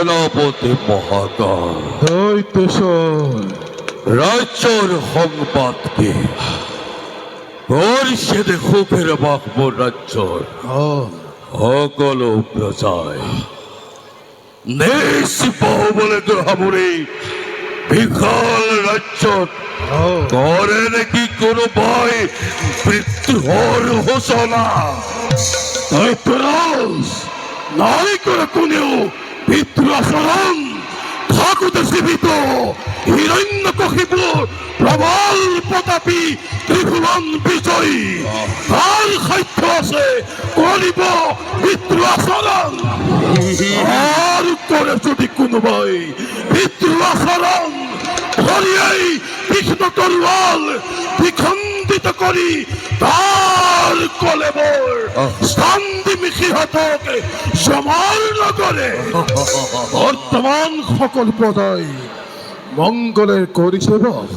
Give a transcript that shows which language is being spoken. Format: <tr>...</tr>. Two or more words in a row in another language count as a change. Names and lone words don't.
<as>জগৎপতি মহাকাল রাজ্যর সংবাদকে পরিষদে সুখের বাহ্মণ ৰাজ্যৰ সকলো প্ৰজাই নিষ্পাবলৈ সামৰি বিশাল ৰাজ্যত কৰে নেকি কোনোবাই বিদ্ৰোহৰ ঘোষণা? নাই করে কোনেও বিদ্রোহ আচরণ থাকুতে জীবিত হিরণ্যকশিপুর প্রবল প্রতাপী ত্রিভুবন বিজয়ী তার সাধ্য আছে করিব বিদ্রোহ আচরণ। আর করে যদি কোনোবাই বিদ্রোহ আচরণ ধরিয়াই তীক্ষ্ণ তরোয়াল বিখণ্ডিত করি তার কলেবর স্থান সিংহতক সমাল নগরে বর্তমান সকল প্রজাই মঙ্গলের করি সেবা।</as>